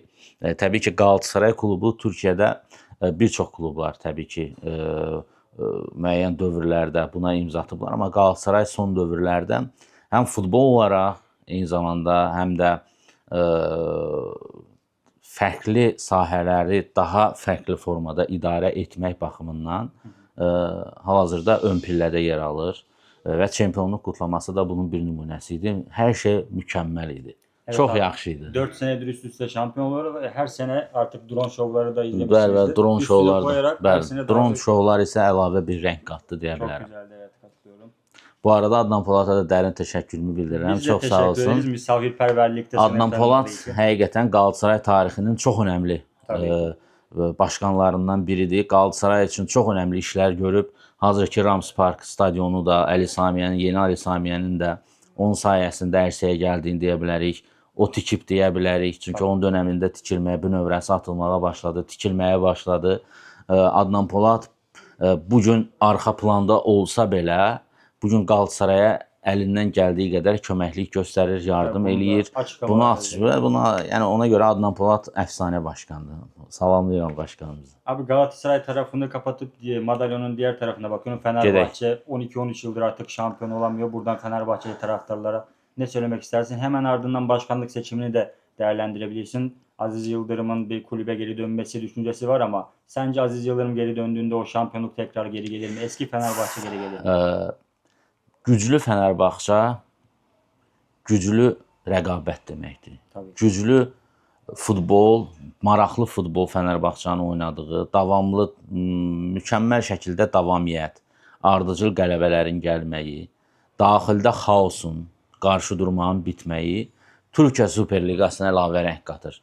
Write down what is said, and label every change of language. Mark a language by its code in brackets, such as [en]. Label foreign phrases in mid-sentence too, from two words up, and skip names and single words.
[az] Təbii ki, Galatasaray klubu Türkiyədə bir çox klublar təbii ki, müəyyən dövrlərdə buna imza atıblar, amma Galatasaray son dövrlərdə həm futbol olaraq, eyni zamanda həm də fərqli sahələri daha fərqli formada idarə etmək baxımından hal-hazırda ön pillədə yer alır və çempionluq qutlaması da bunun bir nümunəsi idi. Hər şey mükəmməl idi. [tr] Evet [az] Çox [tr] abi, [az] yaxşı idi. [tr] 4 senedir üst üste şampiyon oluyor ve her sene artık drone şovları da [az] Bəli, [tr] izlemişsinizdir. [az] drone [tr] Üstüne [az] şovlar [tr] koyarak da. her [az] Bəli, [tr] sene daha [az] drone [tr] büyük- [az] şovlar isə əlavə bir rəng qatdı deyə [tr] Çok [az] bilərəm. [tr] güzeldi, evet, katılıyorum. [az] Bu arada Adnan Polata da dərin təşəkkürümü bildirirəm. [tr] Biz de [az] Çox sağ [tr] teşekkür ederiz. [az] olsun. [tr] Misafirperverlikte [az] Adnan [tr] seni [az] Polat [tr] tanıdığı için. [az] həqiqətən Galatasaray tarixinin çox önəmli [tr] Tabii [az] başqanlarından biridir. Galatasaray üçün çox önəmli işlər görüb. Hazırki Rams Park stadionu da, Əli Samiyənin, yeni Əli Samiyənin də onun sayəsində ərsəyə gəldiyini deyə bilərik. O tikib deyə bilərik. Çünki onun dönəmində tikilməyə, bünövrəsi atılmağa başladı, tikilməyə başladı. Adnan Polad bugün arxa planda olsa belə, bugün Galatasaraya əlindən gəldiyi qədər köməklik göstərir, yardım bunu da eləyir. açıqlamalar Bunu açıqlayır. Yəni ona görə Adnan Polad əfsanə başqandır. Salamlayıram başqanımızı. [tr] Abi Galatasaray tarafını kapatıp madalyonun diğer tarafına bakıyorum. Fenerbahçe 12-13 yıldır artık şampiyon olamıyor. Buradan Fenerbahçeli taraftarlara ne söylemek istersin? Hemen ardından başkanlık seçimini de değerlendirebilirsin. Aziz Yıldırım'ın bir kulübe geri dönmesi düşüncesi var ama sence Aziz Yıldırım geri döndüğünde o şampiyonluk tekrar geri gelir mi? Eski Fenerbahçe geri gelir mi? [az] Güclü Fenerbahçe güclü rəqabət deməkdir. [tr] Tabii. [az] Güclü futbol, maraqlı futbol Fenerbahçenin oynadığı, davamlı, mükəmməl şəkildə davamiyyət, ardıcıl qələbələrin gəlməyi, daxildə xaosun, qarşı durmağın bitməyi Türkiyə Super Liqasına əlavə rəng qatır.